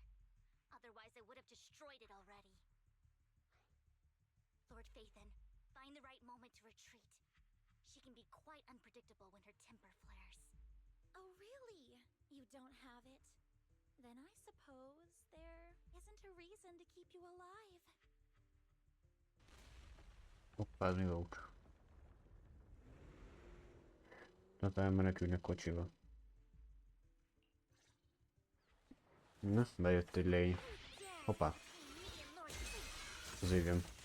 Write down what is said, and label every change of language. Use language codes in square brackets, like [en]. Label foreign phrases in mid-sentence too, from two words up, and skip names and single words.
[en] Otherwise, I would have destroyed it already. Lord Vathan, find the right moment to retreat. She can be quite unpredictable when her temper flares. Oh, really? You don't have it? Then I suppose there isn't a reason to keep you alive. [hu] Hoppá, ez mi volt? Na, talán menekülnek kocsiba. Na, bejött egy lény. Hoppá. Az igen.